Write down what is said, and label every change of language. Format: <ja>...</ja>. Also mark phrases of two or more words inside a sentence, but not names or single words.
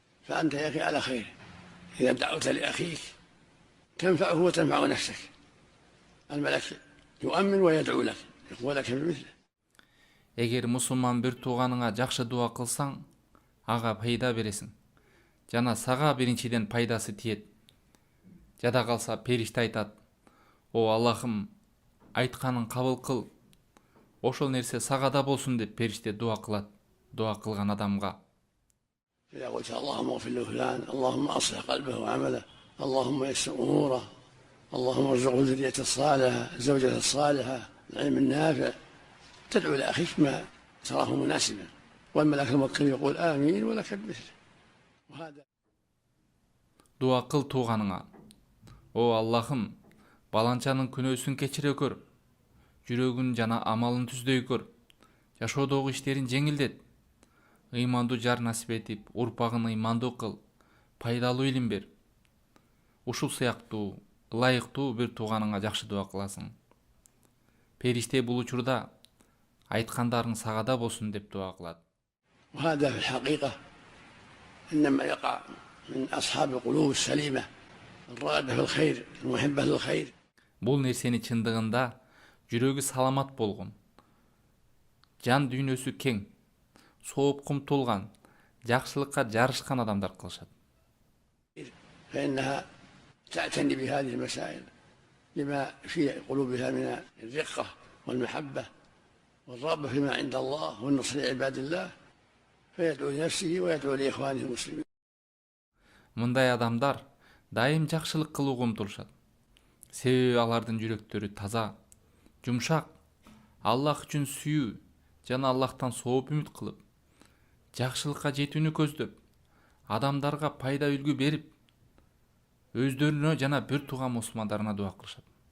<ar>فأنت يا أخي على خير إذا دعوت لأخيك تنفعه وتنفع نفسك. الملك يؤمن ويدعو لك ولك بمثله.</ar> <ky>Эгер мусулман бир тууганыңа жакшы дуа кылсаң, ага пайда бересиң. Жана сага биринчиден пайдасы тиет. Жада калса периште айтат: "О Аллахым, айтканын кабыл кыл. Ошол нерсе сага да болсун" деп периште дуа кылат. Дуа кылган адамга.</ky> <ar>إذا قلت اللهم اغفر لفلان، اللهم أصلح قلبه وعمله، اللهم يسر أموره، اللهم ارزقه الذرية الصالحة، الزوجة الصالحة، العلم النافع، تدعو لأخيك ما تراه مناسبا، والملك الموكل يقول آمين ولك بمثله. وهذا</ar> <ky>Дуа кыл тууганыңа. О Аллахым, баланчанын күнөөсүн кечире көр. Жүрөгүн жана амалын түздөй көр. Жашоодогу иштерин жеңилдет. Ыймандуу жар насип этип, урпагын ыймандуу кыл. Пайдалуу илим бер. Ушул сыяктуу, ылайыктуу бир тууганыңа жакшы дуа кыласың. Периште бул учурда айткандарың сага да болсун деп дуа кылат.</ky> <ar>وهذا في الحقيقة إنما يقع من أصحاب القلوب السليمة الراغبة في الخير المحبة للخير.</ar> <ky>Бул нерсени чындыгында жүрөгү саламат болгон, жан дүйнөсү кең, сооп кумтулган, жакшылыкка жарышкан адамдар кылышат.</ky> <ar>فإنها تعتني بهذه المسائل لما في قلوبها من الرقة والمحبة والرغبة فيما عند الله والنصر لعباد الله فيدعو لنفسه ويدعو لإخوانه المسلمين.</ar> <ky>Мындай адамдар дайым жакшылык кылууга умтулушат. Себеби алардын жүрөктөрү таза, жумшак, Аллах үчүн сүйүү жана Аллахтан сооп үмүт кылып, жакшылыкка жетүүнү көздөп, адамдарга пайда үлгү берип, өздөрүнө жана бир тууган мусулмандарына дуа кылышат.</ky>